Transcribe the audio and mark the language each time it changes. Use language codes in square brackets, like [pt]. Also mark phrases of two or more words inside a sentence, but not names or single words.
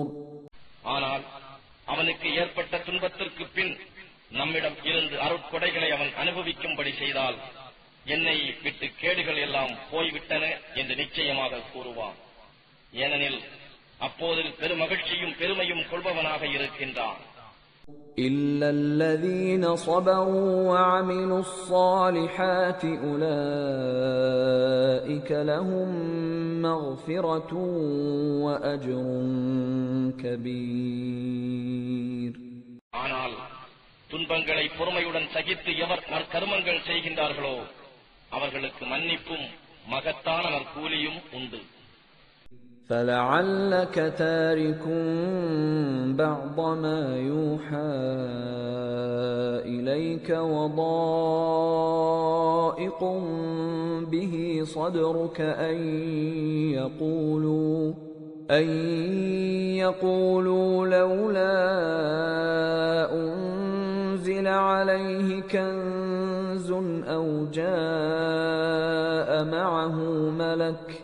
[ta] ஆனால் அவனுக்கு ஏற்பட்ட துன்பத்திற்கு பின் நம்மிடம் இருந்து அருட்கொடைகளை அவன் அனுபவிக்கும்படி செய்தால், என்னை விட்டு கேடுகள் எல்லாம் போய்விட்டன என்று நிச்சயமாக கூறுவான். ஏனெனில் அப்போது பெருமகிழ்ச்சியும் பெருமையும் கொள்பவனாக இருக்கின்றான். [ar] إِلَّا الَّذِينَ صَبَرُوا وَعَمِلُوا الصَّالِحَاتِ أُولَئِكَ لَهُم مَّغْفِرَةٌ وَأَجْرٌ كَبِيرٌ. [ta] ஆனால் துன்பங்களை பொறுமையுடன் சகித்து எவர் நற்கர்மங்கள் செய்கின்றார்களோ அவர்களுக்கு மன்னிப்பும் மகத்தான நற்கூலியும் உண்டு. [ar] فَلَعَلَّكَ تَارِكٌ بَعْضَ مَا يُوحَى إِلَيْكَ وَضَائِقٌ بِهِ صَدْرُكَ أَن يَقُولُوا لَوْلَا أُنزِلَ عَلَيْهِ كَنزٌ أَوْ جَاءَ مَعَهُ مَلَكٌ